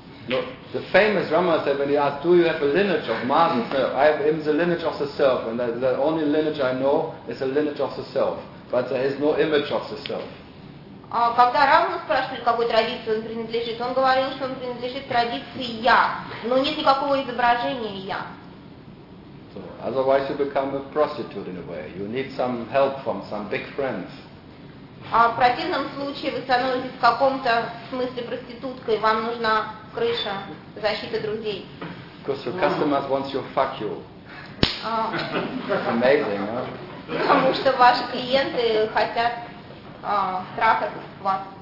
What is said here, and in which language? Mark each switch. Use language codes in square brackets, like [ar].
[en] No, the famous Ramana said when he asked, "Do you have a lineage of Master?" I have in the lineage of the self, and the only lineage I know is the lineage of the self. But there is no image of the self. [ru] Когда Рамана спрашивали, какой традиции он принадлежит, он говорил, что он принадлежит традиции я, но нет никакого изображения я. [en] So, otherwise you become a prostitute in a way. You need some help from some big friends. [ru] А в противном случае вы становитесь в каком-то смысле проституткой. Вам нужна крыша, защита друзей. [en] Because your customers want to fuck you. Amazing, huh? [ru] Потому что ваши клиенты хотят трахать вас.